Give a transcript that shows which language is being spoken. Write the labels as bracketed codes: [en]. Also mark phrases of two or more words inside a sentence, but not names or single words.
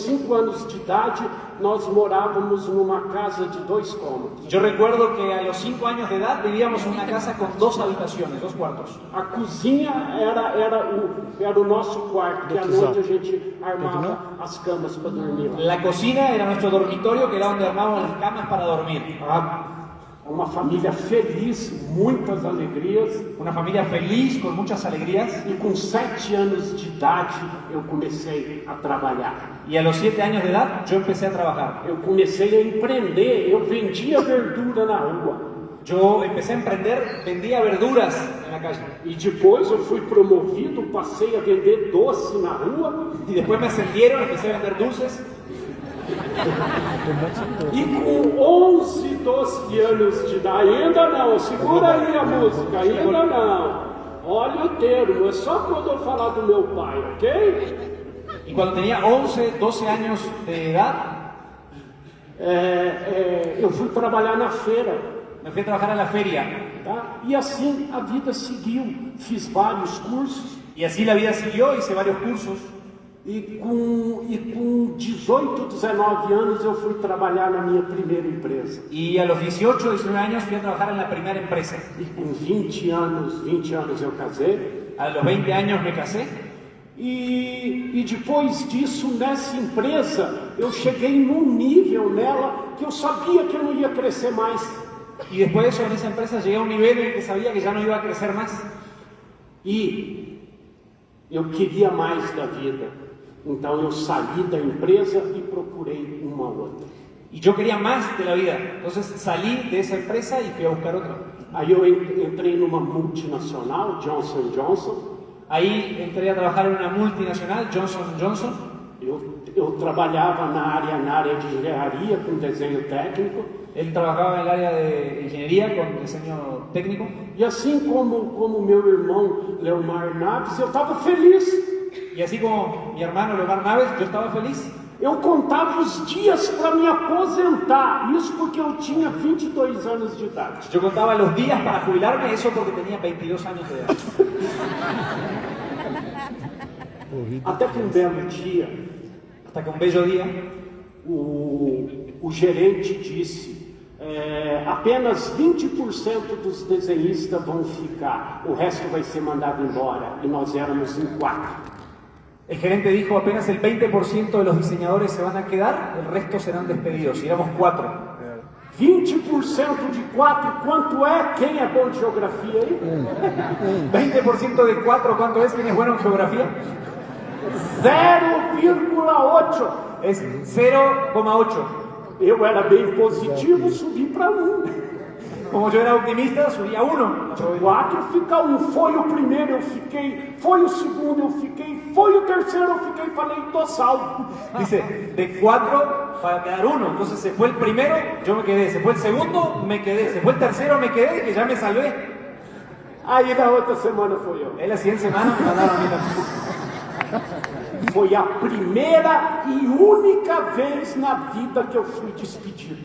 [pt] 5 anos de idade, nós morávamos numa casa de 2 cômodos. [es] Yo recuerdo que a los 5 años de edad vivíamos en una casa con 2 habitaciones, 2 cuartos. [pt] A cozinha era o nosso quarto, que à noite a gente armava as camas para dormir lá. [es] La cocina era nuestro dormitorio, que era donde armábamos las camas para dormir. [pt] Uma família feliz, muitas alegrias. [es] Una familia feliz, con muchas alegrías. [pt] E com 7 anos de idade eu comecei a trabalhar. [es] Y a los 7 años de edad yo empecé a trabajar. [pt] Eu comecei a empreender, eu vendia verdura na rua. [es] Yo empecé a emprender, vendía verduras en la calle. [pt] E depois eu fui promovido, passei a vender doce na rua. [es] Y después me ascendieron, empecé a vender dulces. [pt] E com 11, 12 anos de idade, ainda não, segura aí a música, ainda não. Olha o termo, é só quando eu falar do meu pai, ok? [es] Y cuando tenía 11, 12 años de edad, [pt] eu fui trabalhar na feira. [es] me fui a trabajar a la feria. [pt] Tá? E assim a vida seguiu, fiz vários cursos. [es] Y así la vida siguió, hice varios cursos. [pt] E com 18, 19 anos eu fui trabalhar na minha primeira empresa. [es] Y a los 18, 19 años fui a trabajar en la primera empresa. [pt] E com 20 anos eu casei. [es] A los 20 años me casé. [pt] E depois disso, nessa empresa, eu cheguei num nível nela que eu sabia que eu não ia crescer mais. [es] Y después de eso, en esa empresa llegué a un nivel en el que sabía que ya no iba a crecer más. [pt] E eu queria mais da vida. Então eu saí da empresa e procurei uma outra. [es] Y yo quería más de la vida. Entonces salí de esa empresa y fui a buscar otra. [pt] Aí eu entrei numa multinacional, Johnson & Johnson. [es] Ahí entré a trabajar en una multinacional, Johnson & Johnson. [pt] Eu trabalhava na área de engenharia com desenho técnico. [es] Él trabajaba en el área de ingeniería con diseño técnico. [pt] E assim como meu irmão Leomar Naves, eu estava feliz. [es] Y así como mi hermano Leomar Naves, yo estaba feliz. [pt] Eu contava os dias para me aposentar, isso porque eu tinha 22 anos de idade. [es] Yo contaba los días para jubilarme, eso porque tenía 22 años de edad. [pt] Até que um belo dia, [es] Hasta que un bello día, [pt] o gerente disse: apenas 20% dos desenhistas vão ficar, o resto vai ser mandado embora. E nós éramos em 4. [es] el gerente dijo apenas el 20% de los diseñadores se van a quedar, el resto serán despedidos. Y éramos 4. [pt] 20% de 4, quanto é? Quem é bom de geografia aí? [es] 20% de 4, ¿cuánto es? ¿Quién es bueno en geografía? 0,8. Es 0,8. [pt] Eu era bem positivo, subi para 1. [es] Como yo era optimista, subí a 1. [pt] 4 fica 1. Foi o primeiro, eu fiquei. Foi o segundo, eu fiquei. Foi o terceiro, eu fiquei. Falei, tô salvo. [es] Dice, de 4 para quedar 1. Entonces se fue el primero, yo me quedé. Se fue el segundo, me quedé. Se fue el tercero, me quedé, que ya me salvé. [pt] Aí na outra semana foi eu. [es] En la siguiente semana me mandaron a mí también. [pt] Foi a primeira e única vez na vida que eu fui despedido.